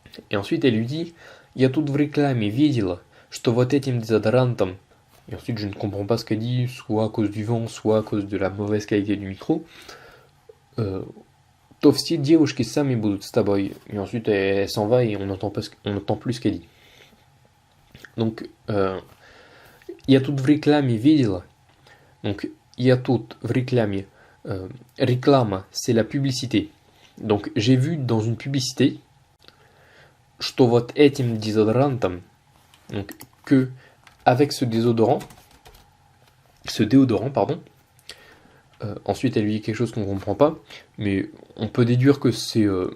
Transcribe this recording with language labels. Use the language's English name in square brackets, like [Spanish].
[French] Et ensuite, elle lui dit, [Russian] я тут в рекламе видела, что вот этим дезодорантом, [French] et ensuite, je ne comprends pas ce qu'elle dit, soit à cause du vent, soit à cause de la mauvaise qualité du micro, [Russian] то все девушки сами будут с тобой. [French] Et ensuite, elle s'en va et on n'entend plus ce qu'elle dit. Donc, [Russian] я тут в рекламе видела. [French] Donc, [Russian] я тут в рекламе. [French] Réclame, c'est la publicité. Donc, j'ai vu dans une publicité, [Russian] что вот этим дезодорантом, [French] donc, que avec ce déodorant, pardon. Ensuite, elle lui dit quelque chose qu'on ne comprend pas, mais on peut déduire que c'est...